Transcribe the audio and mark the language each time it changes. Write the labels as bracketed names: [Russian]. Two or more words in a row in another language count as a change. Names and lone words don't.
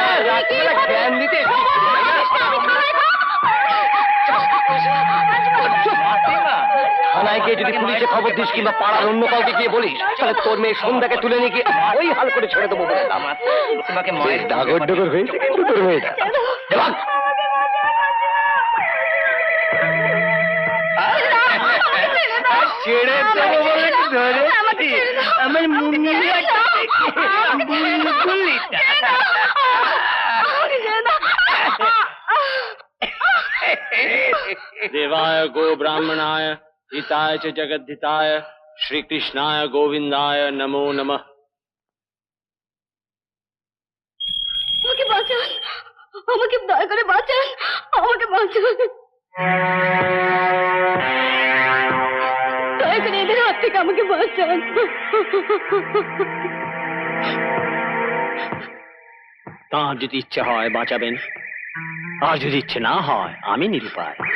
[Bangla] থানায় গিয়ে যদি পুলিশে খবর দিস কিংবা পাড়ার অন্য কাউকে গিয়ে বলিস, তাহলে তোর মেয়ে সন্ধ্যাকে তুলে নিয়ে গিয়ে ওই হাল করে ছেড়ে দেবো বলে তোমাকে ডাগর ডগর হয়েছে কিন্তু তোর মেয়েটা। ছেড়ে দেবো বলে ধরে আমার [Sanskrit] देवाय गो ब्राह्मणाय हिताय च जगद्धिताय श्री कृष्णाय गोविंदाय नमो नमः। [Bangla] আমাকে বাঁচান, আমাকে দয়া করে বাঁচান, আমাকে বাঁচান, দয়া করে এদের হাত থেকে আমাকে বাঁচান। তাঁর যদি ইচ্ছে হয় বাঁচাবেন, আর যদি ইচ্ছে না হয় আমি নিরুপায়।